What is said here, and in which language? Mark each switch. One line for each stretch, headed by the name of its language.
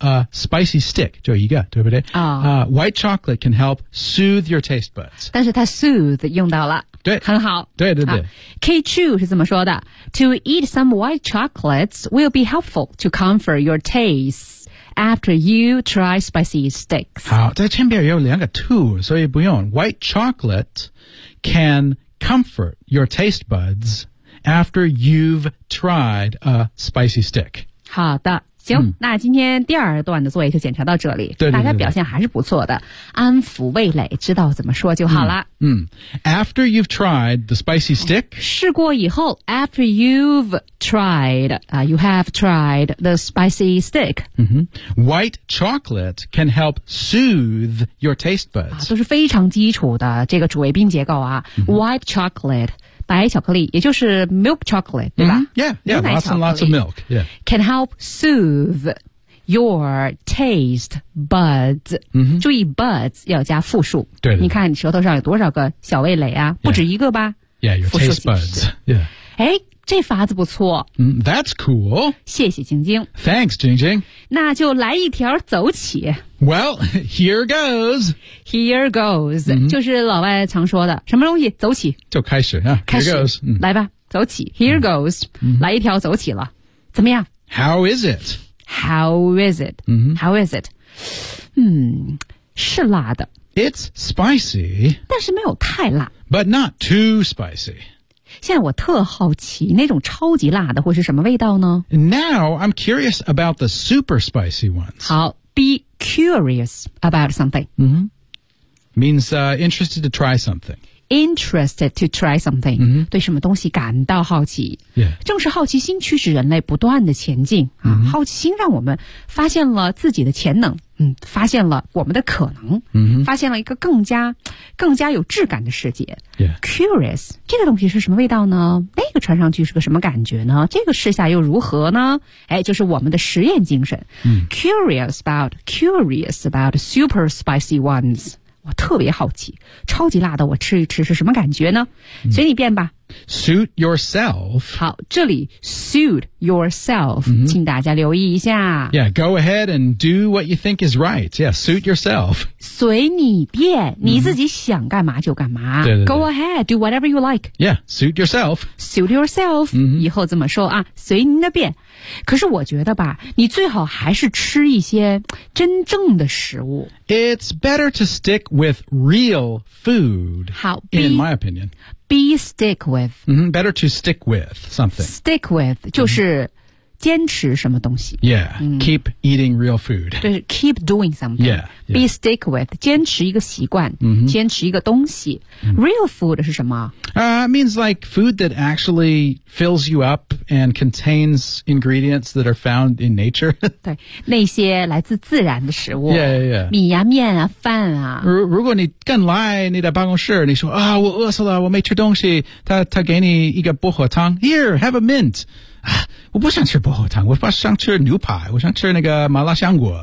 English: Spicy stick,
Chinese: 就一个对不对、
English: white chocolate can help soothe your taste buds.
Chinese: 但是它 soothe 用到了。对。很好。对对对。
English: K Chu
Chinese: 是怎么说的
English: ?To eat some white chocolates will be helpful to comfort your taste after you try spicy sticks.
Chinese: 好在前边有两个 to, 所以不用。
English: White chocolate can comfort your taste buds after you've tried a spicy stick.
Chinese: 好的。行、那今天第二段的作业就检查到这里。对对对对大家表现还是不错的。安抚味蕾知道怎么说就好了。
English: After you've tried the spicy stick.
Chinese: 试过以后
English: ,after you've tried,、you have tried the spicy stick.、 White chocolate can help soothe your taste buds.、
Chinese: 都是非常基础的这个主谓宾结构啊。
English: White chocolate.
Chinese: 白巧克力也就是 milk chocolate, 对吧、
English: lots and lots of milk, Can help soothe your taste buds.、注意 buds
Chinese: 要加复数。对, 对, 对。你看你舌头上有多少个小味蕾啊、不止一个吧
English: your taste buds.
Chinese: 哎这法子不错。
English: That's cool.
Chinese: 谢谢晶晶。
English: Thanks, 晶晶。
Chinese: 那就来一条走起。
English: Well, here goes. Here goes.、
Chinese: 就是老外常说的什么东西走起。就开始啊。开始。
English: Here goes.
Chinese: 来吧走起。
English: Here goes.、
Chinese: 来一条走起了。怎么样
English: ?How is it? How is it?、How is it? 是辣的。 It's spicy.
Chinese: 但是没有太辣。
English: But not too spicy.
Chinese: 现在我特好奇那种超级辣的会是什么味道呢
English: Now I'm curious about the super spicy ones 好 Be curious about something、 Means interested to try something Interested to try something、
Chinese: 对什么东西感到好奇、正是好奇心驱使人类不断的前进、好奇心让我们发现了自己的潜能、发现了我们的可能、发现了一个更加有质感的世界、Curious 这个东西是什么味道呢那个穿上去是个什么感觉呢这个试下又如何呢哎，就是我们的实验精神、
English: Curious about super spicy ones
Chinese: 我特别好奇超级辣的我吃一吃是什么感觉呢随你便吧
English: suit yourself
Chinese: 好这里
English: suit yourself、
Chinese: 请大家留意一下
English: yeah go ahead and do what you think is right yeah suit yourself
Chinese: 随你便你自己想干嘛就干嘛、对对对
English: go ahead do whatever you like yeah suit yourself suit yourself、
Chinese: 以后怎么说啊随你的便可是我觉得吧你最好还是吃一些真正的食物
English: It's better to stick with real food
Chinese: 好
English: In my opinion Be stick with、 Better to stick with something Stick with
Chinese: 就是坚持什么东西
English: Yeah、Keep eating real food 对 Keep doing something yeah, yeah. Be stick with
Chinese: 坚持一个习惯、坚持一个东西、Real food 是什么
English: Means like food that actually fills you upand contains ingredients that are found in nature.
Chinese: 对那些来自自然的食物。
English: Yeah.
Chinese: 米啊面啊饭啊。如果你更来你的办公室你说啊我饿死了我没吃东西他给你一个薄荷汤。
English: Here, have a mint.
Chinese: 我不想吃薄荷汤我想吃牛排我想吃那个麻辣香果。